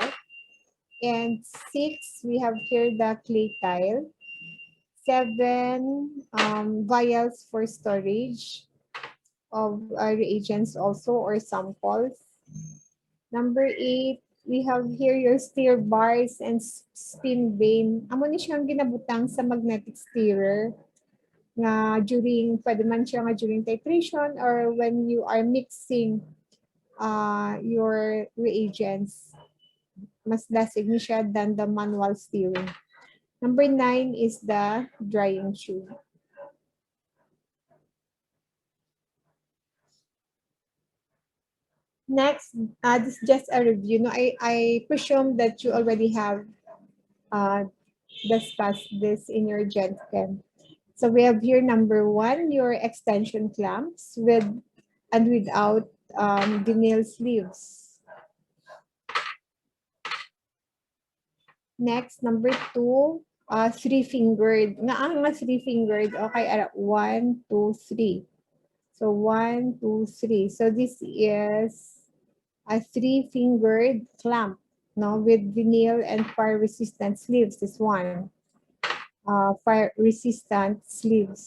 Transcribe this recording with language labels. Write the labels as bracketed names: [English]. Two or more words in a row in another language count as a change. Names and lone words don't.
[English] And 6, we have here the clay tile. 7, vials for storage of reagents also or samples. Number 8, we have here your stir bars and spin vane. [Hiligaynon] Amo ni siyang ginabutang sa [English] magnetic stirrer [Hiligaynon] nga pwede man siya nga [English] during titration or when you are mixing your reagents. [Hiligaynon] Mas lasig ni siya [English] than the manual stirring. Number 9 is the drying tube. Next, this is just a review. No, I presume that you already have discussed this in your Gen Chem. So we have here number 1, your extension clamps with and without vinyl sleeves. Next, number 2, 3-fingered. [Hiligaynon] Nga ang 3-fingered, okay, 1, 2, 3. [English] So 1, 2, 3. So this is a 3-fingered clamp, no, with vinyl and fire-resistant sleeves. This one, fire-resistant sleeves.